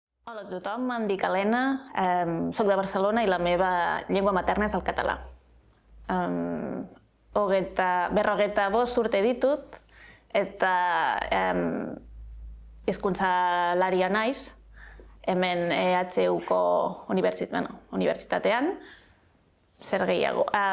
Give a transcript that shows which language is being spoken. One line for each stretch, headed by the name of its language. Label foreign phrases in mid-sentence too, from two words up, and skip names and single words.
Catalan: Hola a tothom, em dic Helena, soc de Barcelona i la meva llengua materna és el català.
Basque: Berrogeita bost urte ditut eta hizkuntzalaria naiz, hemen EHUko unibertsitatean. Zer gehiago.